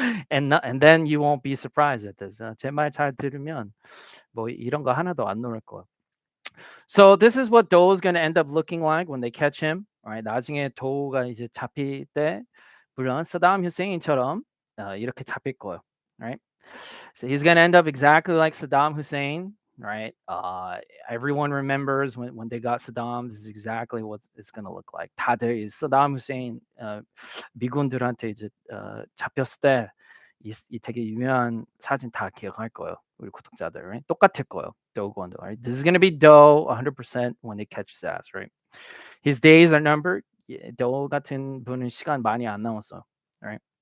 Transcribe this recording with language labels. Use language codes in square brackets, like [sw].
[en] And then you won't be surprised at this. [ko] 제 말 잘 들으면 뭐 이런 거 하나도 안 놀랄 거야. [en] So this is what Doe's gonna end up looking like when they catch him. Right? [ko] 나중에 도우가 이제 잡힐 때 물론 사담 후세인처럼 이렇게 잡힐 거예요. [en] Right? So he's gonna end up exactly like Saddam Hussein. Right? Everyone remembers when they got Saddam. This is exactly what it's gonna look like. [ko] 다들 이 사담 후세인 미군들한테 이제 잡혔을 때 이 되게 유명한 사진 다 기억할 거예요. 우리 구독자들, right? 똑같을 거예요. Doe Kwon, right? [en] This is gonna be Doe 100% when they catch his ass, right? His days are numbered. [ko] Doe 같은 분은 시간 많이 안 남았어, right?